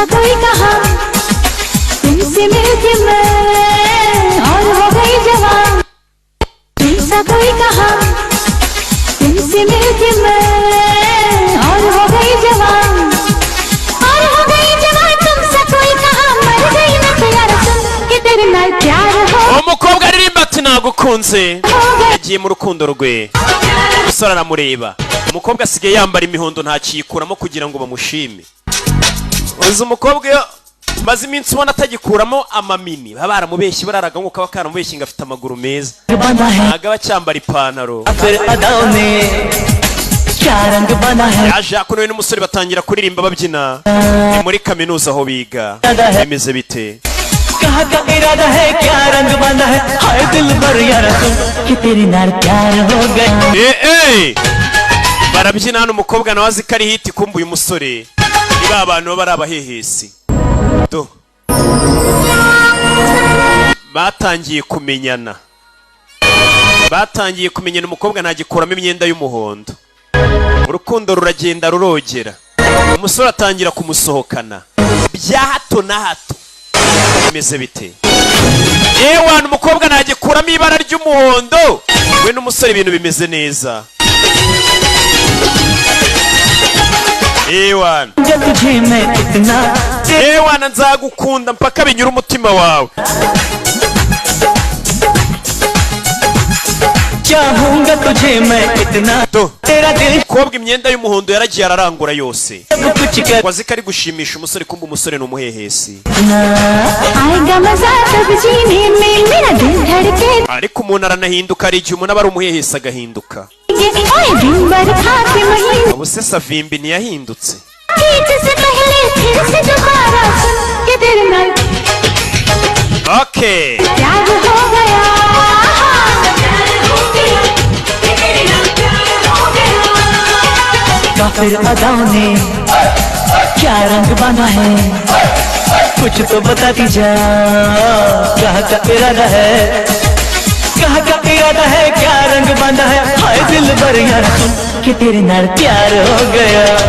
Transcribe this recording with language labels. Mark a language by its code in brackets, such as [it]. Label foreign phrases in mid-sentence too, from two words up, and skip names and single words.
[hi] कोई कहा तुमसे मिलके मैं और हो गई जवान तुमसा कोई कहा तुमसे मिलके मैं और हो गई जवान और हो गई जवान तुमसा कोई कहा मर गई मैं प्यार सुन कि [pa] तेरे नाल प्यार हो [rw] umukobwa aririmba ati nagukunze yagiye mu rukundo rwe umusore aramureba umukobwa asigaye yambara imihondo ntakiyikuramo kugira ngo bamushime uzi umukobwa maze iminsi ubona atagikuramo amamini baba baramubeshye bararaga ngo kaba karamubeshye ngo afite amaguru meza ntago aba cyambara ipantaro yaje akunoye n'umusore batangira kuririmba babyina ni muri kaminuza aho biga bimeze bite [hi] कहा का इरादा है क्या रंग बंधा है हाय दिल भर यार तुम कि [pa] तेरे नाल प्यार हो गया [rw] barabyina hano umukobwa nawe azi ko ari hiti kumbuye umusore niba abantu bari abahehesi do batangiye kumenyana umukobwa ntagikuramo imyenda y'umuhondo urukundo ruragenda rurogera umusore atangira kumusohokana bya hato na hato bimeze bite ewana umukobwa ntagikuramo ibara ry'umuhondo we n'umusore ibintu bimeze neza ewana nzagukunda mpaka binyura umutima wawe [hi] चाहूंगा तुझे मैं इतना तेरा दिल [rw] umukobwa imyenda y'umuhondo yaragiye ararangura yose wazi ko ari gushimisha umusore kumva umusore ni umuhehesi ariko umuntu aranahinduka hari igihe umuntu aba ari umuhehesi agahinduka ubu se Savimbi ntiyahindutse okay [hi] काफिर अदाओं ने क्या रंग बांधा है कुछ तो बता दीजा कहाँ का इरादा है क्या रंग बांधा है हाय दिल भर यार तुम कि [pa] तेरे नाल प्यार हो गया